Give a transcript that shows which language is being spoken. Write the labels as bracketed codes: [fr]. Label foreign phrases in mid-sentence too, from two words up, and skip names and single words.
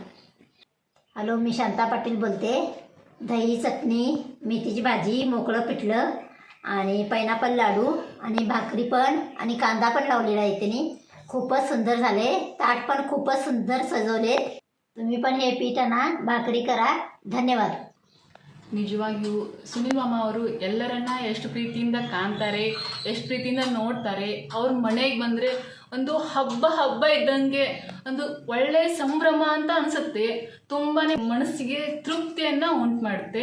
[mr] हॅलो, मी शांता पाटील बोलते. दही, चटणी, मेथीची भाजी, मोकळं पिठलं आणि पायनॅपल लाडू आणि भाकरी पण आणि कांदा पण लावलेला आहे त्यांनी. खूपच सुंदर झाले. ताट पण खूपच सुंदर सजवले. तुम्ही पण हे पीठ आणा, भाकरी करा. धन्यवाद. [kn] ನಿಜವಾಗಿಯೂ ಸುನಿಲ್ ಮಾಮ ಅವರು ಎಲ್ಲರನ್ನ ಎಷ್ಟು ಪ್ರೀತಿಯಿಂದ ಕಾಣ್ತಾರೆ, ಎಷ್ಟು ಪ್ರೀತಿಯಿಂದ ನೋಡ್ತಾರೆ. ಅವ್ರ ಮನೆಗೆ ಬಂದರೆ ಒಂದು ಹಬ್ಬ ಇದ್ದಂಗೆ ಒಂದು ಒಳ್ಳೆಯ ಸಂಭ್ರಮ ಅಂತ ಅನಿಸುತ್ತೆ. ತುಂಬಾ ಮನಸ್ಸಿಗೆ ತೃಪ್ತಿಯನ್ನು ಉಂಟು ಮಾಡುತ್ತೆ.